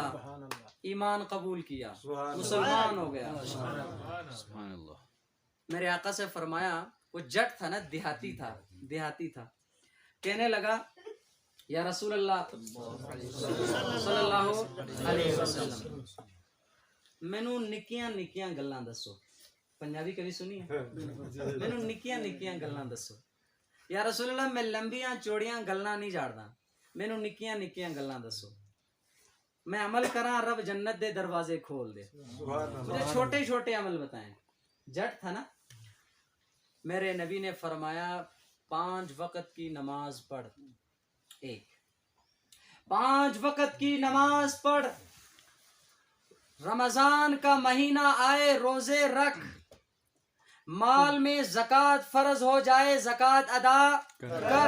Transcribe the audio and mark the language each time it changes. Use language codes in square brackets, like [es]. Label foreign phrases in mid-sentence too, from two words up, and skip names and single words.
[ur] ایمان قبول کیا، مسلمان ہو گیا۔ میرے آقا سے فرمایا، وہ جٹ تھا نا، دیہاتی تھا، کہنے لگا [ar] یا رسول اللہ صلی اللہ علیہ وسلم، [pa] مینوں نکیاں نکیاں گلاں دسو۔ [ur] پنجابی کبھی سنی ہے؟ [pa] مینوں نکیاں نکیاں گلاں دسو۔ [ar] یا رسول اللہ [pa] میں لمبیاں چوڑیاں گلاں نہیں جاڑدا، مینوں نکیاں نکیاں گلاں دسو، میں عمل کراں رب جنت دے دروازے کھول دے، [ur] مجھے چھوٹے چھوٹے عمل بتائیں۔ جٹ تھا نا۔ میرے نبی نے فرمایا 5 وقت کی نماز پڑھ، 5 وقت کی نماز پڑھ، رمضان کا مہینہ آئے روزے رکھ، مال میں زکوٰۃ فرض ہو جائے زکوٰۃ ادا کر۔